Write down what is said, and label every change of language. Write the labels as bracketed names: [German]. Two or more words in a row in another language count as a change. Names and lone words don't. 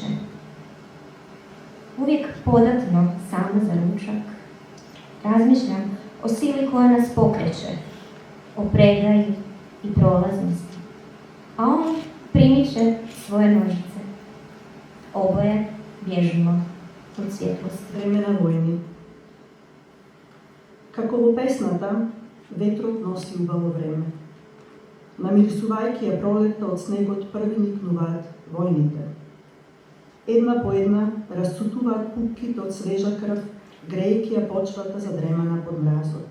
[Croatian] Uvijek podatno sama za ručak razmišljam o sili koja nas pokreće, o predaji i prolaznosti, a on primiče svoje nožice. Oboje bježimo od svjetlosti. [Macedonian] Време на војни. Како во песната, ветрот носи убаво време. Намирисувајќи ја пролетта од снегот, први никнуваат војните. Една по една расцутуваат пупките од свежа крв, грејќи ја почвата задремана под мразот.